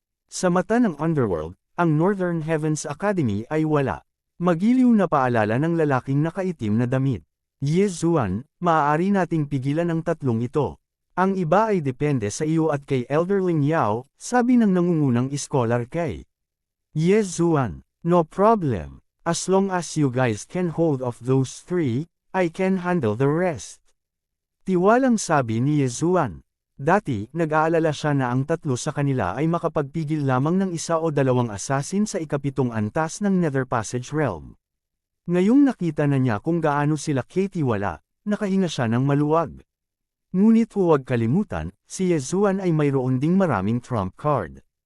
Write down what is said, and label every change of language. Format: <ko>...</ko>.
<tl>Sa mata ng Underworld, ang Northern Heavens Academy ay wala. Magiliw na paalala ng lalaking nakaitim na damit. Ye Zuan, maaari nating pigilan ang tatlong ito. Ang iba ay depende sa iyo at kay Elder Ling Yao, sabi ng nangungunang scholar kay Ye Zuan.</tl> <en>No problem. As long as you guys can hold off those three, I can handle the rest.</en> <tl>Tiwalang sabi ni Ye Zuan. Dati, nag-aalala siya na ang tatlo sa kanila ay makapagpigil lamang ng isa o dalawang assassin sa ikapitong antas ng Nether Passage Realm. Ngayong nakita na niya kung gaano sila katiwala, nakahinga siya ng maluwag. Ngunit huwag kalimutan, si Ye Zuan ay mayroon ding maraming trump card.</tl>